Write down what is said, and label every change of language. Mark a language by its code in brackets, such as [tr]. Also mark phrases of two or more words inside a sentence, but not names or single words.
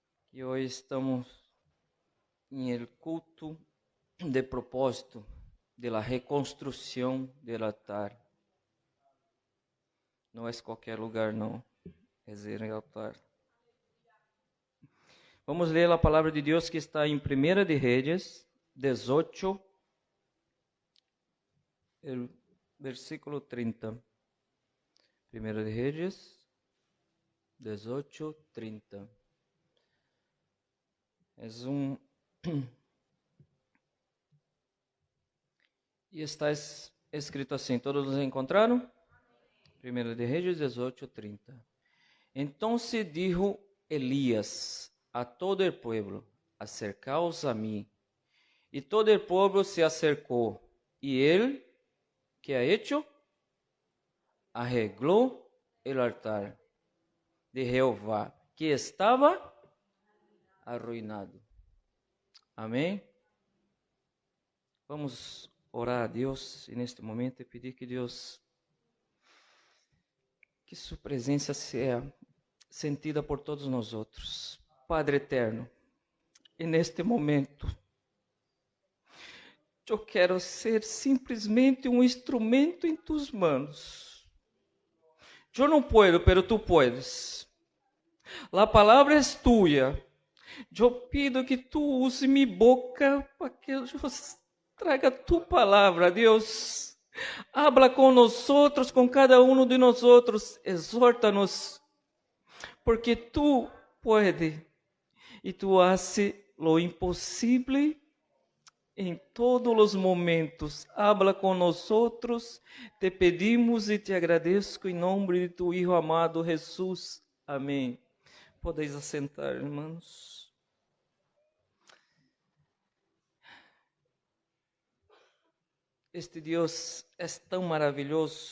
[pt] E hoje estamos em [es] el culto de propósito de la reconstrucción del altar. [pt] Não é qualquer lugar, não. É [es] el altar. [pt] Vamos ler a palavra de Deus que está em 1 de Reis 18, [es] el versículo [pt] 30. 1 de Reis 18, 30. E está escrito assim, todos nos encontraram? 1 de Reis 18, 30. [es] Então se dijo Elías a todo el pueblo, acercaos a mí. [pt] E [es] todo el pueblo [pt] se acercou. [es] E él, ¿qué ha hecho? Arregló el altar de Jehová, que [pt] estava arruinado. Amém? Vamos orar a Deus neste momento e pedir que sua presença seja sentida por todos nós outros. Padre eterno, e neste momento, eu quero ser simplesmente um instrumento em [es] tus manos. [pt] Eu não [es] puedo, pero tu puedes. [pt] A palavra é tua. Eu pido que tu use minha boca para que eu traga tu palavra, Deus. Habla com nós outros, com cada um de nós outros. Exorta-nos, porque [es] tu puedes [pt] e [es] tu haces lo [pt] impossível em todos os momentos. Habla com nós outros. Te pedimos e te agradeço em nome de [es] tu Hijo [pt] amado Jesus. Amém. Podeis assentar, irmãos. Este Deus é tão maravilhoso.